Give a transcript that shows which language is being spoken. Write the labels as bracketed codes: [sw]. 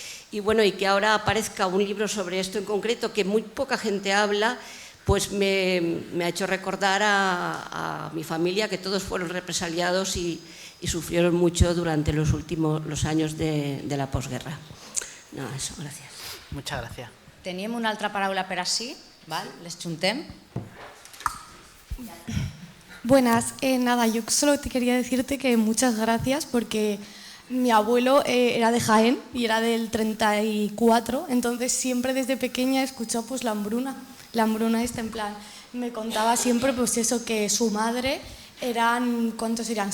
[es] Y bueno, y que ahora aparezca un libro sobre esto en concreto, que muy poca gente habla, pues me ha hecho recordar a mi familia que todos fueron represaliados y sufrieron mucho durante los años de la posguerra. No, eso, gracias. Muchas gracias. [ca] Teníem una altra paraula per així, val? Les juntem. [es] Buenas, nada, yo solo te quería decirte que muchas gracias porque Mi abuelo era de Jaén y era del 34, entonces siempre desde pequeña he escuchado pues la hambruna en plan, me contaba siempre pues eso, que su madre eran, ¿cuántos eran?